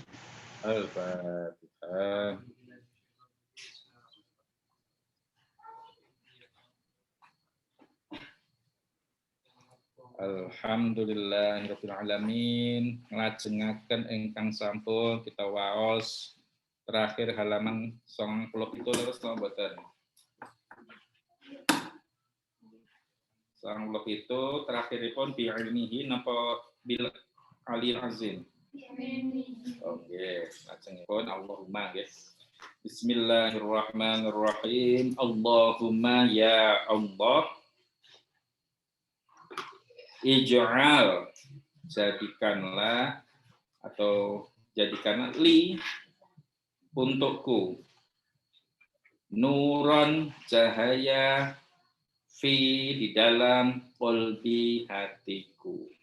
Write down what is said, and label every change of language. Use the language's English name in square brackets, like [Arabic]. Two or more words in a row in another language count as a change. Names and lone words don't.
[Arabic] الفاتحة. الحمد لله رب العالمين. [Javanese] Nglajengaken ingkang sampun kita waos terakhir halaman 97 terus napa mboten? 97 terakhiripun [Arabic] بعلمه [Javanese] napa [Arabic] بالعلي العظيم. [Javanese] Oke, lajengipun Allahumma nggih. [Arabic] Bismillahirrahmanirrahim. اللهم يا الله, [Indonesian] ij'al, jadikanlah atau jadikanlah li untukku nuron cahaya fi di dalam qalbi hatiku.